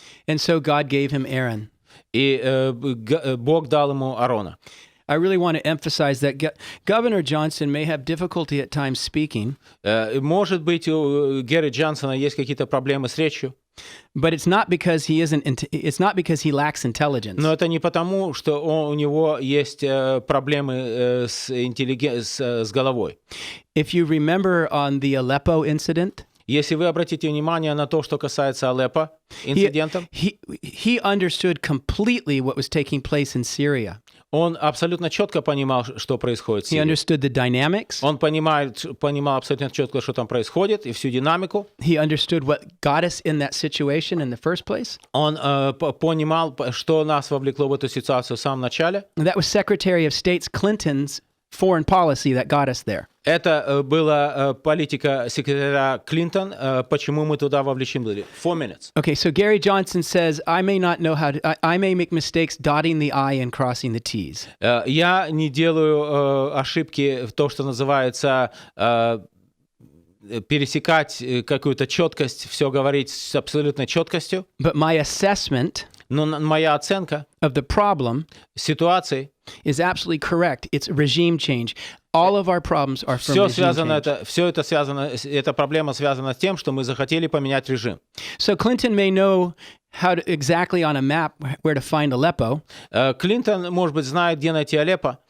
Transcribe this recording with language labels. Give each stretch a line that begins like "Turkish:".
English: And so God gave him Aaron.
Russian: И Бог дал ему Аарона.
English: I really want to emphasize that Governor Johnson may have difficulty at times speaking.
Russian: Может быть, у Гэри Джонсона есть какие-то проблемы с речью.
English: But it's not because he lacks intelligence.
Russian: Но это не потому, что у него есть проблемы с головой.
English: If you remember on the Aleppo incident,
Russian: если вы обратите внимание на то, что касается Алеппо, инцидентов,
English: he understood completely what was taking place in Syria.
Russian: Он абсолютно четко понимал, что происходит в Сирии.
English: He understood the dynamics.
Russian: Он понимал абсолютно четко, что там происходит, и всю динамику.
English: He understood what got us in that situation in the first place.
Russian: Он понимал, что нас вовлекло в эту ситуацию в самом начале.
English: And that was Secretary of State Clinton's foreign policy that got us there.
Russian: Это была политика секретаря Клинтон, почему мы туда вовлечены были.
English: 4 minutes. Okay, so Gary Johnson says, I may make mistakes dotting the I and crossing the T's.
Russian: Я не делаю ошибки в то, что называется пересекать какую-то четкость, все говорить с абсолютной четкостью.
English: But my assessment
Russian: Но моя оценка
English: of the problem
Russian: ситуации
English: is absolutely correct. It's regime change. All of our problems are from regime change.
Russian: Эта проблема связана с тем, что мы захотели поменять режим.
English: So Clinton may know how to exactly on a map where to find Aleppo.
Russian: Клинтон, может быть, знает, где найти Алеппо.